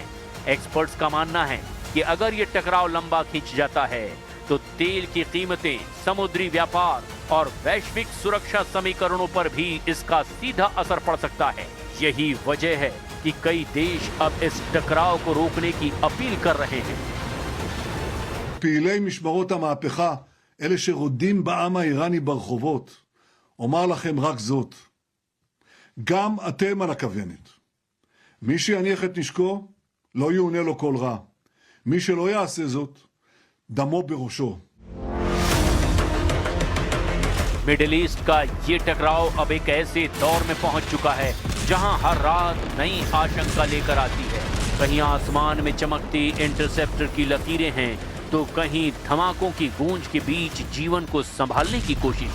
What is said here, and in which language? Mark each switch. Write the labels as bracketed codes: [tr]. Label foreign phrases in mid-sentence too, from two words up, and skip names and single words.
[hi] एक्सपर्ट्स का मानना है कि अगर ये टकराव लंबा खींच जाता है तो तेल की कीमतें, समुद्री व्यापार और वैश्विक सुरक्षा समीकरणों पर भी इसका सीधा असर पड़ सकता है। यही वजह है कि कई देश अब इस टकराव को रोकने की अपील कर रहे हैं। [he] פעילי משמרות המהפכה, אלה שרודים בעם האיראני ברחובות, אומר לכם רק זאת, גם אתם על הכוונת. מי שיניח את נשקו, לא יאונה לו כל רע. מי שלא יעשה זאת, דמו בראשו. [hi] मिडिल ईस्ट का ये टकराव अब एक ऐसे दौर में पहुंच चुका है जहां हर रात नई आशंका लेकर आती है। कहीं आसमान में चमकती इंटरसेप्टर की लकीरें हैं, तो कहीं धमाकों की गूंज के बीच जीवन को संभालने की कोशिश।